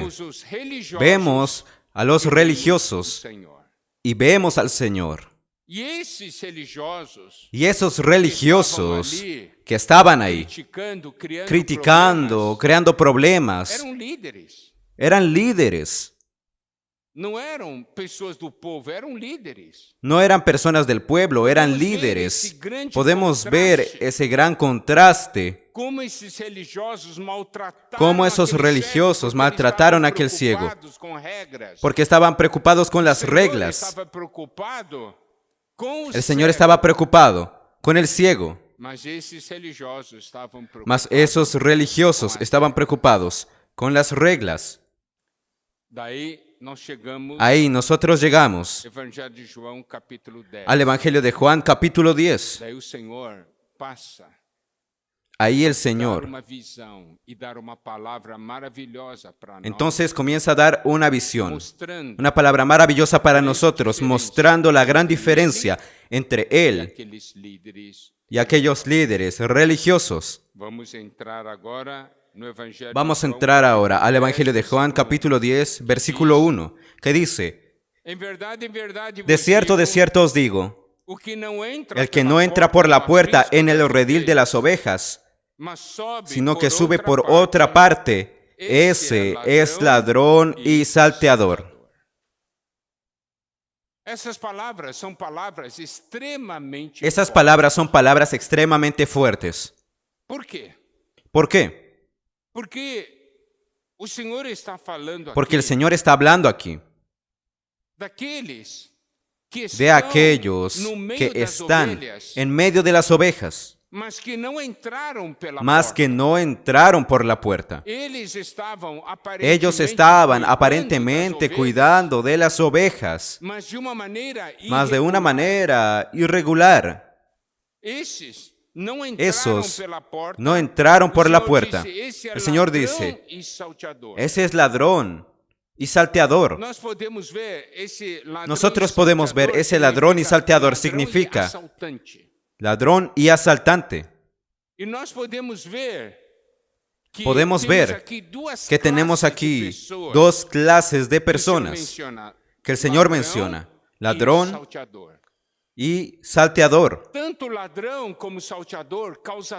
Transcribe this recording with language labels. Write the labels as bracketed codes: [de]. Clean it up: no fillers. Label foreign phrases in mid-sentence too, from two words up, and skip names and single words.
[es] Vemos a los religiosos y vemos al Señor. Y esos religiosos que estaban ahí, criticando, creando problemas, eran líderes. [pt] Não eram pessoas do povo, eram líderes. [es] No eran personas del pueblo, eran líderes. Podemos ver ese gran contraste. [pt] Como esses religiosos maltrataram [es] Cómo esos [pt] aquele [es] religiosos [pt] cego, porque [es] maltrataron a [pt] estavam [es] aquel ciego. [pt] preocupados com regras. [es] Porque estaban preocupados con las [pt] O Senhor [es] reglas. [pt] estava preocupado com o [es] El Señor [pt] cego, [es] estaba preocupado con el ciego. [pt] mas esses religiosos estavam preocupados. [es] Mas esos religiosos estaban preocupados con las reglas. [pt] Daí nós chegamos [es] Ahí nosotros llegamos [pt] Evangelho de João, capítulo 10. [es] al Evangelio de Juan, capítulo 10. [pt] Daí o Senhor passa [es] ahí el [pt] dar [es] Señor [pt] uma visão e dar uma palavra maravilhosa para nós, [es] entonces comienza a dar una visión, [pt] mostrando [es] una palabra maravillosa para nosotros, mostrando la gran diferencia entre Él [pt] aqueles líderes. [es] y aquellos líderes religiosos. [pt] Vamos entrar agora no Evangelho. [es] Vamos a [pt] de João, [es] entrar ahora al [pt] capítulo [es] Evangelio de [pt] 10, [es] Juan, capítulo 10, versículo 1, que dice: [pt] Em verdade [es] De cierto os digo, [pt] o que não entra [es] el que [pt] pela [es] no entra por la puerta [pt] aprisco [es] en el [pt] das [es] redil de [pt] ovelhas, [es] las ovejas, [pt] mas sobe [es] sino [pt] por [es] que sube [pt] outra [es] por [pt] parte, [es] otra parte, ese es ladrón y salteador. [pt] Essas palavras são palavras extremamente [es] Esas [pt] fortes. [es] palabras son palabras extremadamente fuertes. [pt] Por quê? [es] ¿Por qué? [pt] Porque o Senhor está falando [es] Porque el [pt] aqui [es] Señor está hablando aquí [pt] daqueles que [es] de [pt] estão [es] aquellos [pt] no meio [es] que [pt] das [es] están [pt] ovelhas, [es] en medio de las ovejas, [pt] mas que não entraram pela [es] mas [pt] porta. [es] que no entraron por la puerta. Ellos estaban aparentemente cuidando de las ovejas, [pt] mas de uma maneira [es] mas de una [pt] irregular. [es] manera irregular. [pt] Esses não entraram [es] Esos [pt] pela porta. [es] no entraron por [pt] O [es] la [pt] Senhor [es] puerta. [pt] disse, "Esse é [es] El Señor [pt] ladrão [es] dice, [pt] e salteador." [es] ese es ladrón y salteador. [pt] Nós podemos ver esse ladrão [es] Nosotros [pt] e [es] podemos ver [pt] salteador [es] ese ladrón y salteador [pt] ladrão e significa assaltante. [es] ladrón y asaltante. [pt] E nós podemos ver que [es] Podemos [pt] temos [es] ver [pt] aqui duas [es] que tenemos [pt] classes de [es] aquí [pt] pessoas [es] dos clases de [pt] que o Senhor [es] personas [pt] menciona, [es] que el Señor [pt] ladrão [es] menciona, [pt] e [es] ladrón [pt] salteador. [es] y salteador. [pt] Tanto ladrão como salteador causa